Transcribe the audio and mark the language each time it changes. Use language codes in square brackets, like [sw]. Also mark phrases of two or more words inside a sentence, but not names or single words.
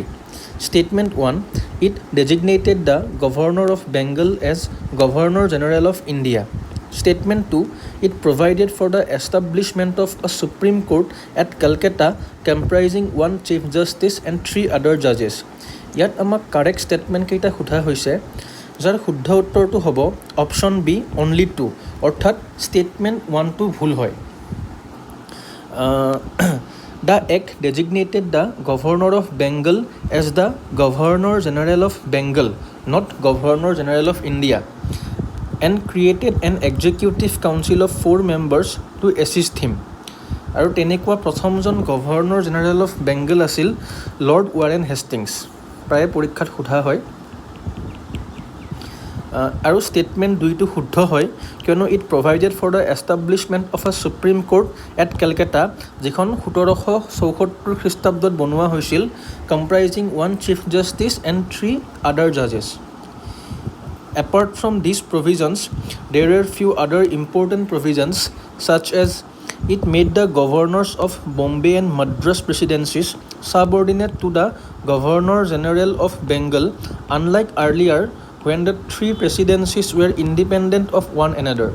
[en] Statement 1. It designated the Governor of Bengal as Governor General of India. Statement 2. It provided for the establishment of a Supreme Court at Calcutta comprising 1 Chief Justice and 3 other judges. [as] ইয়াত আমাক [en] correct statement [as] কেইটা সোধা হৈছে, যাৰ শুদ্ধ উত্তৰটো হ'ব [en] option B, only 2, [as] অৰ্থাৎ ষ্টেটমেণ্ট 1টো ভুল হয়। [en] The act designated the Governor of Bengal as the Governor General of Bengal, not Governor General of India, and created an executive council of 4 members to assist him. [as] আৰু তেনেকুৱা প্ৰথমজন [en] Governor General of Bengal [as] আছিল লৰ্ড ৱাৰেন হেষ্টিংছ। প্ৰায় পৰীক্ষাত সোধা হয়। আৰু ষ্টেটমেণ্ট 2টো শুদ্ধ হয়, কিয়নো [en] it provided for the establishment of a Supreme Court at Calcutta, [as] যিখন 1774 খ্ৰীষ্টাব্দত বনোৱা হৈছিল, [en] comprising 1 Chief Justice and 3 other judges. Apart from these provisions, there are few other important provisions, such as it made the governors of Bombay and Madras presidencies subordinate to the Governor General of Bengal, unlike earlier when the 3 presidencies were independent of one another.